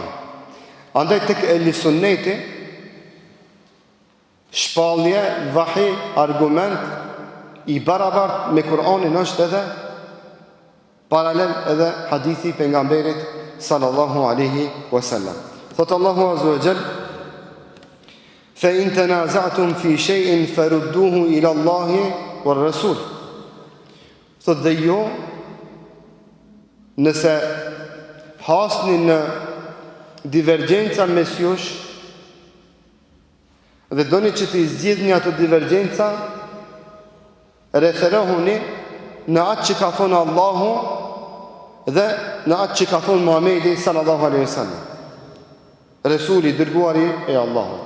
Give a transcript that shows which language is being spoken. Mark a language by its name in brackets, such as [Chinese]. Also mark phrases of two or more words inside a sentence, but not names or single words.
[Albanian] Andaj tek ehli sunneti, shpallje, vahi, argument i barabart me Kur'anin është edhe paralel edhe hadithi pejgamberit [Arabic] صلى الله عليه وسلم. [Albanian] Thot Allahu [Arabic] عز وجل: فإن تنازعتم في شيء فردوه إلى الله والرسول. [Albanian] Thot dhe jo, nëse hasni në divergjenca mes jush dhe doni që të zgjidhni ato divergjenca, referohuni në atë që ka thonë Allahu dhe në atë që ka thonë Muhamedi [Arabic] صلى الله عليه وسلم, [Albanian] Resuli dërguari e Allahut.